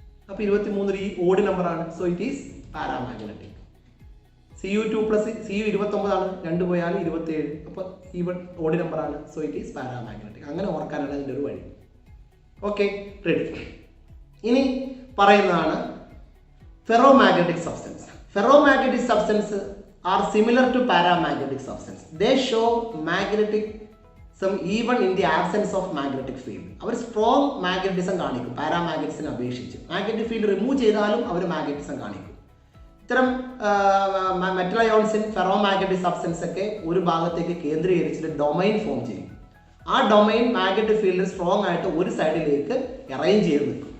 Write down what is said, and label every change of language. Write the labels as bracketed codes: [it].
[ml] അപ്പോൾ 23 ഈ ഓഡ് നമ്പറാണ്. [en] So it is paramagnetic. [ml] Cu2+, Cu 29 ആണ്. 2 പോയാൽ 27. അപ്പോൾ ഈവൺ ഓഡ് നമ്പറാണ്. [en] So it is paramagnetic. [ml] അങ്ങനെ ഓർക്കാനാണ് അതിൻ്റെ ഒരു വഴി. Okay, ready. ഇനി പറയുന്നതാണ് ferromagnetic substance. [en] Ferromagnetic substance are similar to paramagnetic substance. They show magnetism even in the absence of magnetic field. [ml] Our strong magnetism കാണിക്കും പാരാമാഗ്നറ്റിസിനെ അപേക്ഷിച്ച്. മാഗ്നറ്റിക് ഫീൽഡ് റിമൂവ് ചെയ്താലും അവർ magnetism കാണിക്കും. ഇത്തരം മെറ്റൽ അയോൺസിൻ ഫെറോമാഗ്നറ്റിക് സബ്സ്റ്റൻസ് ഒക്കെ ഒരു ഭാഗത്തേക്ക് കേന്ദ്രീകരിച്ചിട്ട് ഡൊമൈൻ ഫോം ചെയ്യും. ആ ഡൊമൈൻ മാഗ്നറ്റിക് ഫീൽഡ് സ്ട്രോങ് ആയിട്ട് ഒരു സൈഡിലേക്ക് അറേഞ്ച് ചെയ്ത് നിൽക്കും.